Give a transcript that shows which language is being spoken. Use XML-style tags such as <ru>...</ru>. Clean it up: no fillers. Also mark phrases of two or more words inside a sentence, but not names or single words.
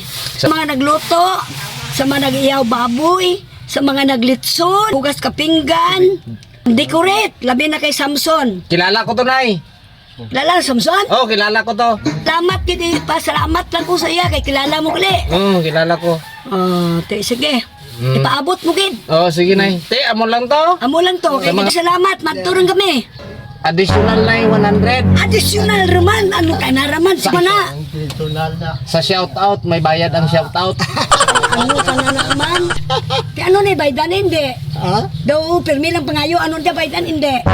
<hil>Sa mga nagluto, sa mga nag-iyaw baboy, sa mga naglitson, hugas kapinggan, decorate, labi na kay Samson. Kilala ko to, Nay. Kilala Samson? Oh, kilala ko to. Salamat gid pasalamat lang ko sa iya kay kilala mo kali. Kilala ko. Sige. Ipaabot mo gid. Oh, sige, Nay. Te, amo lang to. Amo lang to. Kay salamat, magturong kami. Additional, Nay, 100. Additional raman, ano ka na raman sa mana? Sa shoutout, may bayad ang shoutout. Ano ka na naman? Kaya ano ni baydan hindi? Daw permi lang pangayo, ano niya baydan hindi?</hil>